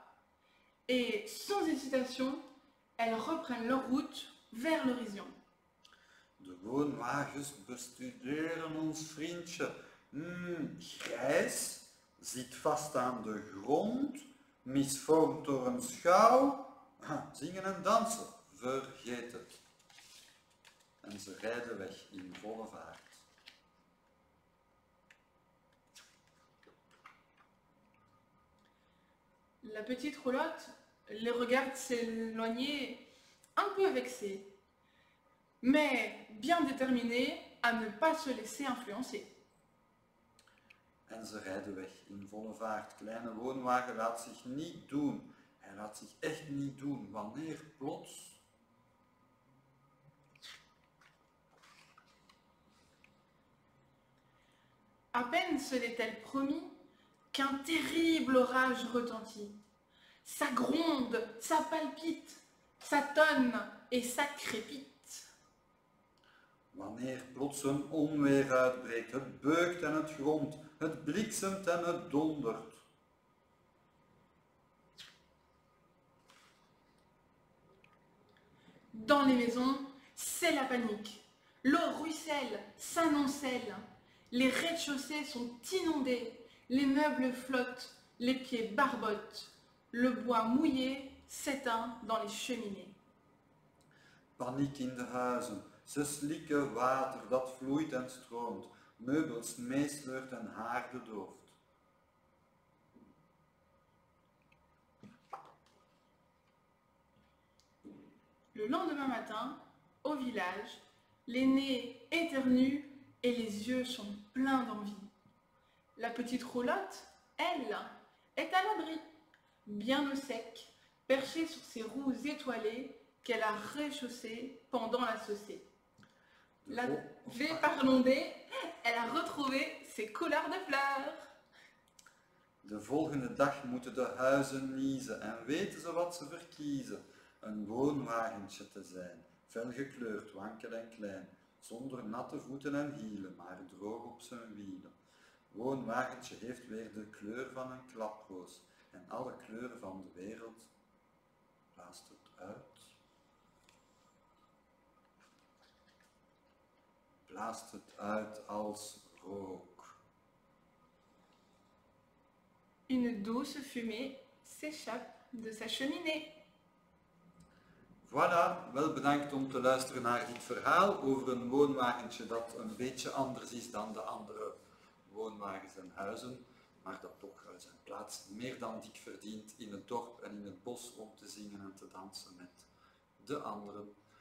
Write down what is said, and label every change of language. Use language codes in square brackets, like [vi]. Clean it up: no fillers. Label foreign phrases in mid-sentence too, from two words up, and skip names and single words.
[fr] Et sans hésitation, elles reprennent leur route vers l'horizon. [nl] De woonwagens bestuderen ons vriendje. Grijs, zit vast aan de grond, misvormd door een schouw. Zingen en dansen, vergeet het. En ze rijden weg in volle vaart. [fr] La petite roulotte les regarde s'éloigner un peu vexée, mais bien déterminée à ne pas se laisser influencer. [nl] En ze rijden weg in volle vaart. Kleine woonwagen laat zich niet doen. Hij laat zich echt niet doen. Wanneer plots... [fr] À peine se l'est-elle promis qu'un terrible orage retentit. Ça gronde, ça palpite, Ça tonne et ça crépite. [nl] Wanneer plots een onweer uitbreekt, het beukt en het gromt, het bliksemt en het dondert. [fr] Dans les maisons, c'est la panique. L'eau ruisselle, s'amoncelle. Les rez-de-chaussée sont inondés. Les meubles flottent, les pieds barbotent. Le bois mouillé s'éteint dans les cheminées. [nl] Paniek in de huizen, ze slikken water dat vloeit en stroomt, meubels meesleurt en haarden dooft. [fr] Le lendemain matin, au village, l'aîné éternue et les yeux sont pleins d'envie. La petite roulotte, elle, est à l'abri, bien au sec, perchée sur ses roues étoilées qu'elle a réchaussées pendant la saucée. La V-parlondée, elle a retrouvé ses couleurs de fleurs. [nl] De volgende dag moeten de huizen niezen en weten ze wat ze verkiezen. Een woonwagentje te zijn, fel gekleurd, wankel en klein, zonder natte voeten en hielen, maar droog op zijn wielen. Woonwagentje heeft weer de kleur van een klaproos en alle kleuren van de wereld blaast het uit. Blaast het uit als rook. [fr] Une douce fumée s'échappe de sa cheminée. Voilà, [nl] wel bedankt om te luisteren naar dit verhaal over een woonwagentje dat een beetje anders is dan de andere woonwagens en huizen, maar dat toch zijn plaats meer dan dik verdient in het dorp en in het bos om te zingen en te dansen met de anderen.